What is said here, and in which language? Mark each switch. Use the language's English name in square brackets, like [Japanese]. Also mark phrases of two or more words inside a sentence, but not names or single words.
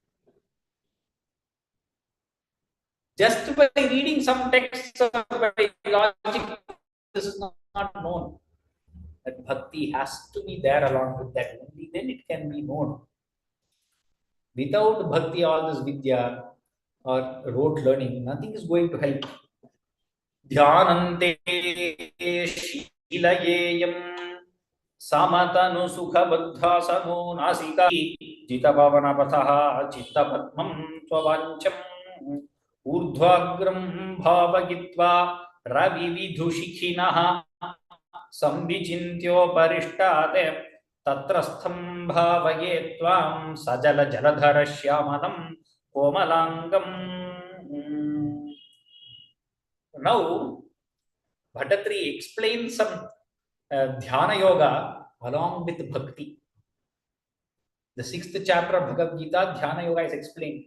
[English] Just by reading some texts or by logic, this is not known. That bhakti has to be there along with that. Only then it can be known. Without bhakti, all this vidya or rote learning, nothing is going to help. [Sanskrit] Dhyanante shilayeyam samatanu sukha baddhasano nasika jita bhavana pathaha chitta padmam tvavancham urdhvagram bhavagitva ravividhushikhinah sambhijintyoparishtate tatrastham bhavaye tvam sajala jaladhara shyamanam komalangam. [English] Now, Bhattatri explains some [Sanskrit] dhyana yoga [English] along with bhakti. The 6th chapter of Bhagavad Gita, [Sanskrit] dhyana yoga [English] is explained.